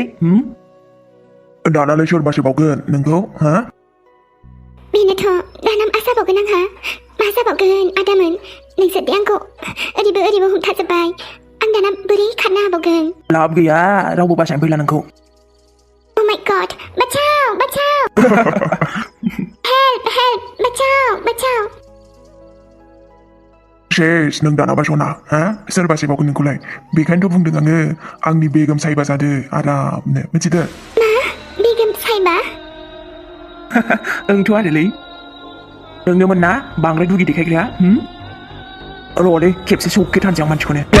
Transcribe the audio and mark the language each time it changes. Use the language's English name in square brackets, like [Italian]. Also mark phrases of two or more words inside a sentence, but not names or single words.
[Bodo] दानालाय सोर बासिबावगोन नोंखौ हा बेनोथ' दाना मा जाबावगोन आंहा मा जाबावगोन आदामोन नोंसोरदि आंखौ ओरैबो हमथाजोब्बाय आं दाना बोरै खारनो हाबावगोन लाब गैया रावबो बासायनो फैला नोंखौ [English] Oh my god बाचाव help बाचाव [Bodo] सेस नों दानाबा सना हा सोर बासिबावगोन नोंखौलाय बेखायनोथ' बुंदों आङो आंनि बेगम साहिबा जादो आरामनो मिथिदो मा बेगम साहिबा ओंथ' आरोलै नोंनोमोन ना बांद्राय दुगि देखायग्राया र'लै खेबसे सौखेथारनोसै आं मानसिखौनो